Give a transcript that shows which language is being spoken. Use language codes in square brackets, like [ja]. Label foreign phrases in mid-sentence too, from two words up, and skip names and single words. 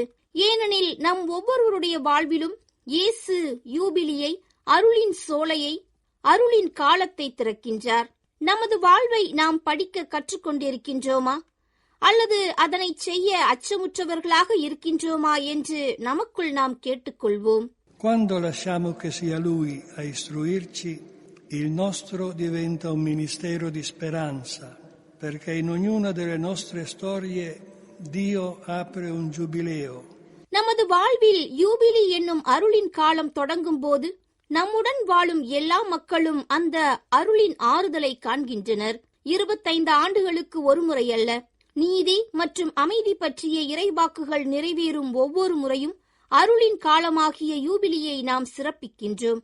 [ta] ஏனெனில் நம் ஒவ்வொருவருடைய வாழ்விலும் இயேசு யூபிலியை, அருளின் சோலையை, அருளின் காலத்தை திறக்கின்றார். நமது வாழ்வை நாம் படிக்க கற்றுக்கொண்டிருக்கின்றோமா அல்லது அதனை செய்ய அச்சமுற்றவர்களாக இருக்கின்றோமா என்று நமக்குள் நாம் கேட்டுக்கொள்வோம். [it] Quando lasciamo che sia Lui a istruirci, il nostro diventa un ministero di speranza, perché in ognuna delle nostre storie Dio apre un giubileo. [ta] நமது வாழ்வில் யூபிலி என்னும் அருளின் காலம் தொடங்கும் போது நம்முடன் வாழும் எல்லா மக்களும் அந்த அருளின் ஆறுதலை காண்கின்றனர். 25 ஆண்டுகளுக்கு ஒருமுறை அல்ல, நீதி மற்றும் அமைதி பற்றிய இறைவாக்குகள் நிறைவேறும் ஒவ்வொரு முறையும் அருளின் காலமாகிய யூபிலியை நாம் சிறப்பிக்கின்றோம்.